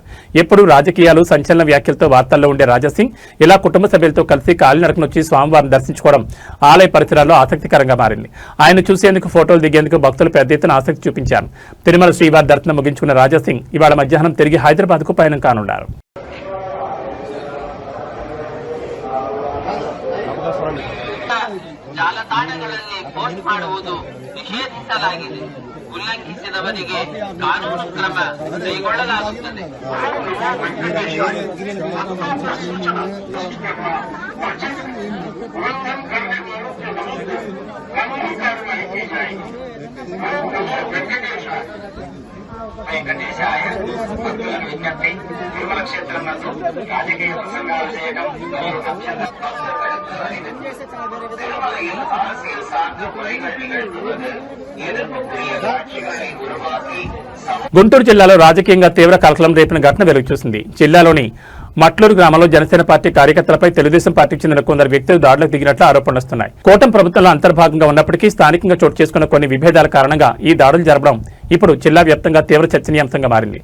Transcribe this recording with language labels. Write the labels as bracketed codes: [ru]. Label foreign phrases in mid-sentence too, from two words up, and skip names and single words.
[te] ఎప్పుడూ రాజకీయాలు, సంచలన వ్యాఖ్యలతో వార్తల్లో ఉండే రాజాసింగ్ ఇలా కుటుంబ సభ్యులతో కలిసి కాలినడకన వచ్చి స్వామివారిని దర్శించుకోవడం ఆలయ పరిసరాల్లో ఆసక్తికరంగా మారింది. ఆయన చూసేందుకు, ఫోటోలు దిగేందుకు భక్తులు పెద్ద ఎత్తున ఆసక్తి చూపించారు. తిరుమల శ్రీవారి దర్శనం ముగించుకున్న రాజాసింగ్ ఇవాళ మధ్యాహ్నం తిరిగి హైదరాబాద్ కు పయనం కానున్నారు. [kn] ಜಾಲತಾಣಗಳಲ್ಲಿ ಪೋಸ್ಟ್ ಮಾಡುವುದು ನಿಷೇಧಿಸಲಾಗಿದೆ. ಉಲ್ಲಂಘಿಸಿದವರಿಗೆ ಕಾನೂನು ಕ್ರಮ ಕೈಗೊಳ್ಳಲಾಗುತ್ತದೆ. [te] వెంకటేశాయ భక్తుల విజ్ఞప్తి. తిరుమల క్షేత్రం నందు రాజకీయ ప్రసంగాలు చేయడం మరియు [ta] திருமலையில் அரசியல் சார்ந்த முறைகள் நிகழ்த்துவது எதிர்ப்புக்குரிய காட்சிகளை உருவாக்கி [te] గుంటూరు జిల్లాలో రాజకీయంగా తీవ్ర కలకలం రేపిన ఘటన వెలుగు చూసింది. జిల్లాలోని మట్లూరు గ్రామంలో జనసేన పార్టీ కార్యకర్తలపై తెలుగుదేశం పార్టీకి చెందిన కొందరు వ్యక్తులు దాడులకు దిగినట్లు ఆరోపణలు వస్తున్నాయి. కూటమి ప్రభుత్వంలో అంతర్భాగంగా ఉన్నప్పటికీ స్థానికంగా చోటు చేసుకున్న కొన్ని విభేదాల కారణంగా ఈ దాడులు జరపడం ఇప్పుడు జిల్లా వ్యాప్తంగా తీవ్ర చర్చనీయాంశంగా మారింది.